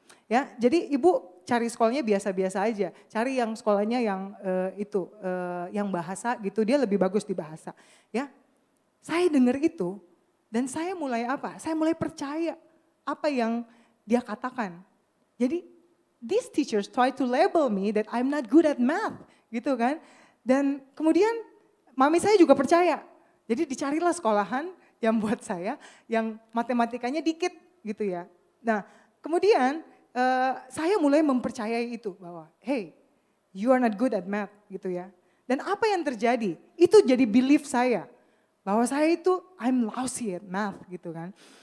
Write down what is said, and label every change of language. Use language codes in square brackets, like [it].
[id] Ya, jadi ibu cari sekolahnya biasa-biasa aja, cari yang sekolahnya yang yang bahasa gitu, dia lebih bagus di bahasa. Ya, saya dengar itu dan saya mulai apa? Saya mulai percaya apa yang dia katakan. [en] Jadi these teachers try to label me that I'm not good at math, gitu kan? [id] Dan kemudian mami saya juga percaya. Jadi dicarilah sekolahan yang buat saya, yang matematikanya dikit gitu ya. Nah kemudian saya mulai mempercayai itu bahwa [en] hey, you are not good at math [id] gitu ya. Dan apa yang terjadi? Itu jadi belief saya. Bahwa saya itu [en] I'm lousy at math [id] gitu kan.